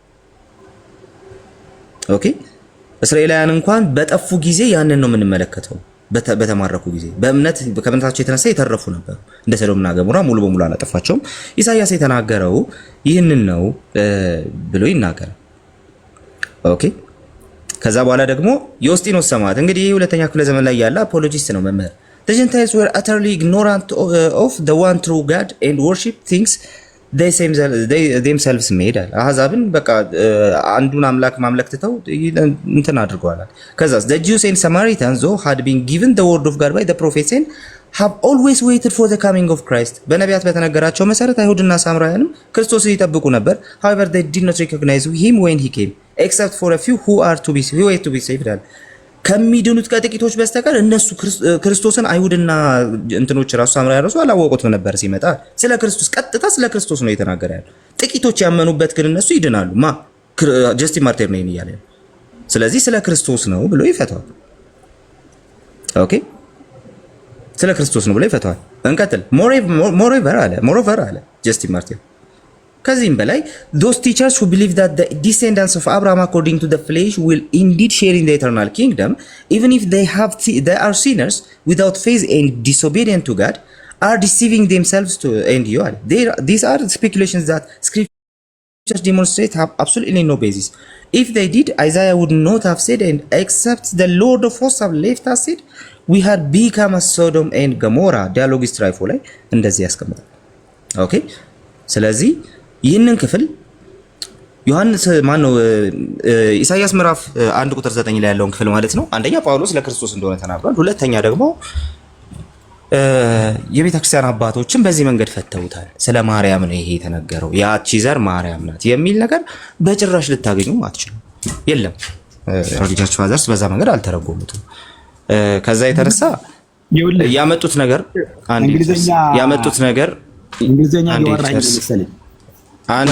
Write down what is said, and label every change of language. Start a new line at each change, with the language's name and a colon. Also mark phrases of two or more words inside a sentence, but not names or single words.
Amharic: ኦኬ እስራኤላውያን እንኳን በጠፉ ጊዜ ያንን ነው የምንመለከተው። በተማረኩ ጊዜ ከእምነታቸው የተነሳ የተረፉ ነበሩ። እንደ ሰዶምና ገሞራ ሙሉ በሙሉ አላጠፋቸውም። ኢሳይያስ የተናገረው ይህንን ነው ብሎ ይናገራል። ኦኬ ከዛ በኋላ ደግሞ ዮስጢኖስ ሰማዕት እንግዲህ ሁለተኛ ክፍለ ዘመን ላይ ያለ አፖሎጂስት ነው መምህር።
English: The Gentiles were utterly ignorant of the one true God and worship things themselves made.
Amharic: አሕዛብን በቃ አንዱን አምላክ ማምለክ ትተው እንትን አድርገዋል። ከዛስ
English: the Jews and Samaritans though had been given the word of God by the prophets and have always waited for the coming of Christ.
Amharic: በነቢያት በተነገራቸው መሰረት አይሁድና ሳምራውያንም ክርስቶስን ይጠብቁ ነበር።
English: However they did not recognize him when he came except for a few who were to be saved.
Amharic: ከሚድኑት ከጥቂቶች በስተቀር እነሱ ክርስቶስን አይሁድና እንትኖች ራሱ ሳምራውያን ራሱ አላወቁትም ነበር ሲመጣ። ስለ ክርስቶስ ቀጥታ ስለ ክርስቶስ ነው የተናገረ ያለው። ጥቂቶች ያመኑበት ግን እነሱ ይድናሉ። ጀስቲን ማርቲር ነው ይያለ። ስለዚህ ስለ ክርስቶስ ነው ብሎ ይፈታዋል። ኦኬ ስለ ክርስቶስ ነው ብሎ ይፈታዋል። እንቀጥል። ሞሮቨር አለ ጀስቲን ማርቲር ከዚህም በላይ
English: those teachers who believe that the descendants of Abraham according to the flesh will indeed share in the eternal kingdom even if they are sinners without faith and disobedient to God are deceiving themselves to and you are. These are speculations that scriptures demonstrate have absolutely no basis. If they did, Isaiah would not have said, and except the Lord of hosts have left us said, we had become as Sodom and Gomorrah.
Amharic: Dialogue is trifle ላይ እንደዚህ ያስቀምጣል። ኦኬ ስለዚህ ይህንን ክፍል ዮሐንስ ማነው ኢሳይያስ ምዕራፍ 1 ቁጥር 9 ላይ ያለውን ክፍል ማለት ነው። አንደኛ ጳውሎስ ለክርስቶስ እንደሆነ ተናግሯል። ሁለተኛ ደግሞ የቤተክርስቲያን አባቶችን በዚህ መንገድ ፈተውታል። ስለ ማርያም ነው ይሄ የተነገረው። ያቺ ዘር ማርያም ናት የሚል ነገር በጭራሽ ልታገኙ አትችሉም። የለም ቸርች ፋዘርስ በዛ መንገድ አልተረጎሙትም። ከዛ የተነሳ ያመጡት ነገር እንግሊዘኛ ያወራኝ መሰለኝ አንዴ